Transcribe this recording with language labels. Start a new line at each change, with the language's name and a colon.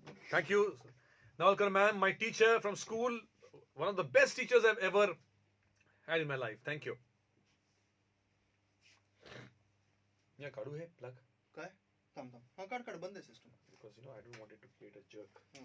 English: Thank you, Nawalkar ma'am, my teacher from school, one of the best teachers I've ever had in my life. Thank you.
Marathi: Yeah, काढू हे plug काय थांब थांब, हा काढ काढ, बंद आहे system.
English: because I don't want it to create a jerk.